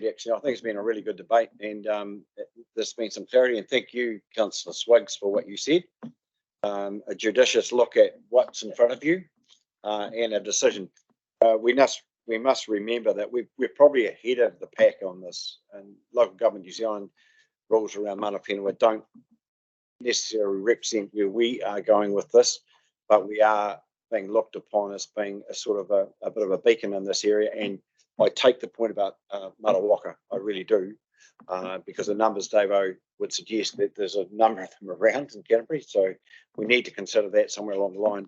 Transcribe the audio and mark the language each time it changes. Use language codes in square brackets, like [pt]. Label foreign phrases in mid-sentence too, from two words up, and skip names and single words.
[en] Actually, I think it's been a really good debate, and there's been some clarity. And thank you, Councillor Swiggs, for what you said. A judicious look at what's in front of you and a decision. We must remember that we're probably ahead of the pack on this, and local government New Zealand rules around [mi] mana whenua [en] don't necessarily represent where we are going with this, but we are being looked upon as being a sort of a bit of a beacon in this area. And I take the point about Māori Whaka, I really do, because the numbers Davo would suggest that there's a number of them around in Canterbury, so we need to consider that somewhere along the line.